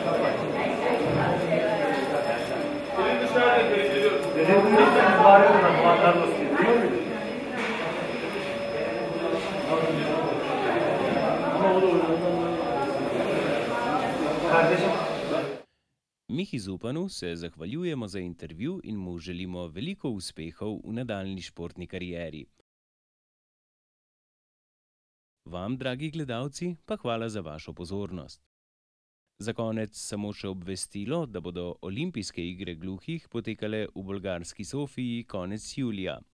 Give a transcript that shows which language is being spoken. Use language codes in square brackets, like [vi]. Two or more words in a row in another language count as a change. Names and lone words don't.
[tr] Dedim biz bağırıyorduk ben. Ulan Carlos diye. Duyuyor muydun? Kardeşim. [sl] Mihi Zupanu se zahvaljujemo za intervju in mu želimo veliko uspehov v nadaljni športni karieri. Vam, dragi gledalci, pa hvala za vašo pozornost. Za konec samo še obvestilo, da bodo olimpijske igre gluhih potekale v bolgarski Sofiji konec julija.